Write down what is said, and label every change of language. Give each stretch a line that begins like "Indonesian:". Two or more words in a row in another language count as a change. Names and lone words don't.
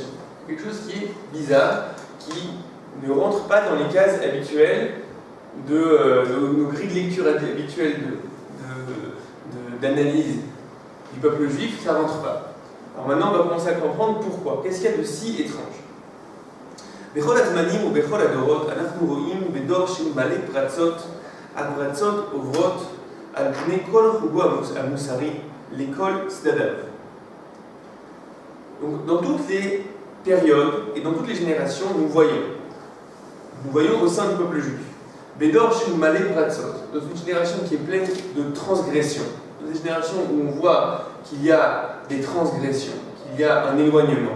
French: Quelque chose qui est bizarre, qui ne rentre pas dans les cases habituelles de nos grilles de lecture habituelles d'analyse du peuple juif, ça ne rentre pas. Alors maintenant, on va commencer à comprendre pourquoi. Qu'est-ce qu'il y a de si étrange?
Hebrew: Bechol הזמנים ובכל הדורות אנחנו רואים בדור שהוא מלא פרצות, הפרצות עוברות על פני כל חוגו המוסרי לכל צדדיו.
French: Donc, dans toutes les périodes et dans toutes les générations, nous voyons au sein du peuple juif,
Hebrew: בדור שהוא מלא פרצות,
French: dans une génération qui est pleine de transgressions, dans une génération où on voit qu'il y a des transgressions, qu'il y a un éloignement.